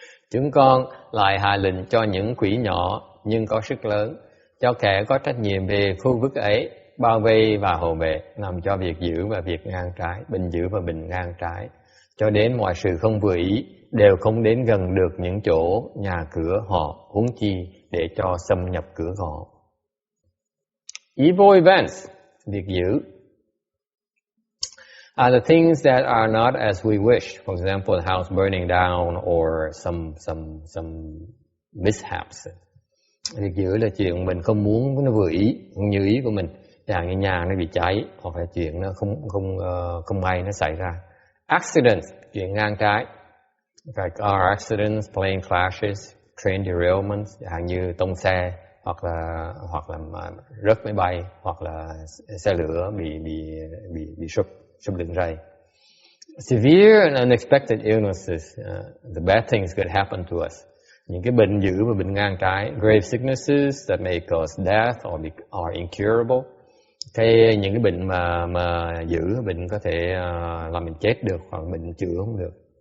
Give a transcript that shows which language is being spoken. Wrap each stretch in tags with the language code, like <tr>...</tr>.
<vi>Chúng con lại hạ lệnh cho những quỷ nhỏ nhưng có sức lớn, cho kẻ có trách nhiệm về khu vực ấy, bao vây và hộ vệ, làm cho việc giữ và việc ngang trái, bình giữ và bình ngang trái, cho đến mọi sự không vừa ý đều không đến gần được những chỗ nhà cửa họ, huống chi để cho xâm nhập cửa họ.</vi> <en>Evil events,</en> <vi>việc giữ,</vi> <en>are the things that are not as we wish. For example, the house burning down or some mishaps.</en> <vi>Việc giữ là chuyện mình không muốn nó vừa ý, không như ý của mình. Chẳng như nhà nó bị cháy, hoặc là chuyện nó không may nó xảy ra.</vi> <en>Accidents,</en> <vi>chuyện ngang trái.</vi> <en>Like car accidents, plane crashes, train derailments,</en> <vi>chẳng như tông xe, hoặc là rớt máy bay, hoặc là xe lửa bị sụp đường ray.</vi> <en>Severe and unexpected illnesses, the bad things could happen to us.</en> <vi>Những cái bệnh dữ và bệnh ngang trái,</vi> <en>grave sicknesses that may cause death or are incurable.</en> <vi>Những cái bệnh mà dữ, bệnh có thể làm mình chết được, hoặc bệnh chữa không được.</vi>